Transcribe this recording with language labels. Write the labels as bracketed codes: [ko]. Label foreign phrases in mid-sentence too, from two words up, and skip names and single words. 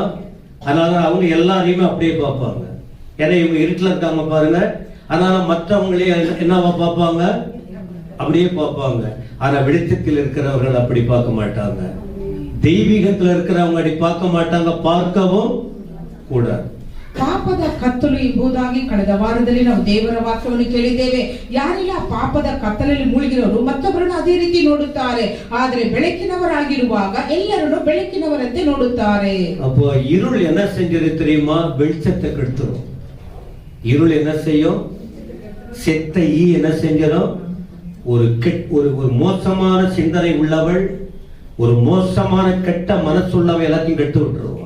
[ta] அதனால அவங்க எல்லாரையுமே அப்படியே பார்ப்பாங்க. ஏன்னா இவங்க இருட்டுல இருக்காங்க பாருங்க, அதனால மற்றவங்களே என்னவா பார்ப்பாங்க? அப்படியே பார்ப்பாங்க. ஆனா வெளிச்சத்தில் இருக்கிறவர்கள் அப்படி பார்க்க மாட்டாங்க. தெய்வீகத்தில் இருக்கிறவங்க அப்படி பார்க்க மாட்டாங்க, பார்க்கவும் கூடாது. [kn] ಪಾಪದ ಕತ್ತಲು ಎಂಬುದಾಗಿ ಕಳೆದ ವಾರದಲ್ಲಿ ನಾವು ದೇವರ ವಾಕ್ಯವನ್ನು ಕೇಳಿದ್ದೇವೆ. ಯಾರೆಲ್ಲ ಪಾಪದ ಕತ್ತಲಲ್ಲಿ ಮುಳುಗಿರೋರು ಮತ್ತೊಬ್ಬರನ್ನು ಅದೇ ರೀತಿ ನೋಡುತ್ತಾರೆ, ಆದರೆ ಬೆಳಕಿನವರಾಗಿರುವಾಗ ಎಲ್ಲರನ್ನು ಬೆಳಕಿನವರಂತೆ ನೋಡುತ್ತಾರೆ. [ta] அப்போ இருள் என்ன செஞ்சது தெரியுமா? வெளிச்சத்தை கெடுத்துரும். இருள் என்ன செய்யும்? செத்த ஈ என்ன செஞ்சிடும்? ஒரு மோசமான சிந்தனை உள்ளவள், ஒரு மோசமான கெட்ட மனசுள்ளவ எல்லாத்தையும் கெடுத்து விட்டுருவோம்.